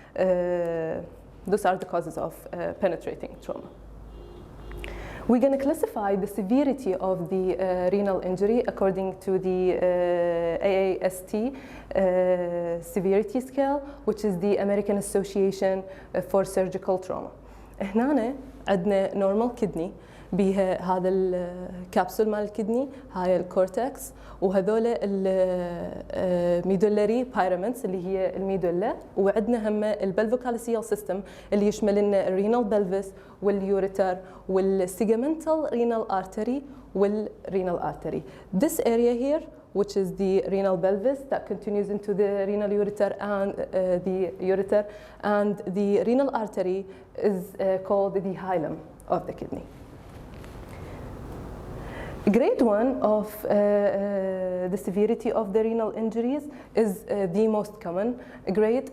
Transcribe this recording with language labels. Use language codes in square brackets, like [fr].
[en] Those are the causes of penetrating trauma. We're going to classify the severity of the renal injury according to the AAST severity scale, which is the American Association for Surgical Trauma. [ar] هنا عندنا [en] normal kidney [ar] بيها هذا الكبسول مال الكدني، هاي الكورتكس، وهذول الميدولاري بايرامنتس اللي هي الميدولا، وعندنا هم البلفوكاليسيال سيستم اللي يشمل لنا الرينال بلفس واليوريتر والسيجمنتال رينال ارتري والرينال ارتري. [en] This area here, which is the renal pelvis that continues into the renal ureter and the renal artery is called the hilum of the kidney. Grade 1 of the severity of the renal injuries is the most common grade.